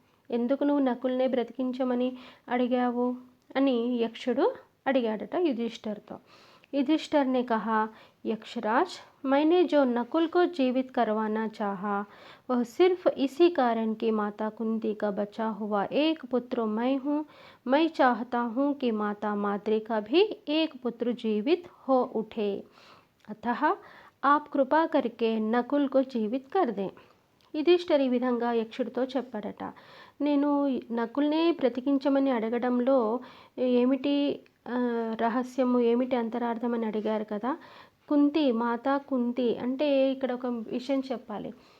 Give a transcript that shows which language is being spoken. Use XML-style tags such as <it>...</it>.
<te>ఎందుకు నువ్వు నకుల్నే బ్రతికించమని అడిగావు అని యక్షుడు అడిగాడట युधिष्ठिर।</te> <hi>युधिष्ठिर ने कहा, यक्षराज, मैंने जो नकुल को जीवित करवाना चाहा वह सिर्फ इसी कारण कि माता कुंती का बचा हुआ एक पुत्र मैं हूँ। मैं चाहता हूँ कि माता माद्री का भी एक पुत्र जीवित हो उठे, अतः आप कृपा करके नकुल को जीवित कर दें।</hi> <te>యుధిష్ఠిర్ ఈ విధంగా యక్షుడితో చెప్పాడట, నేను నకుల్నే బ్రతికించమని అడగడంలో ఏమిటి రహస్యము, ఏమిటి అంతరార్థం అని అడిగారు కదా. కుంతి, మాతా కుంతి అంటే ఇక్కడ ఒక విషయం చెప్పాలి.</te>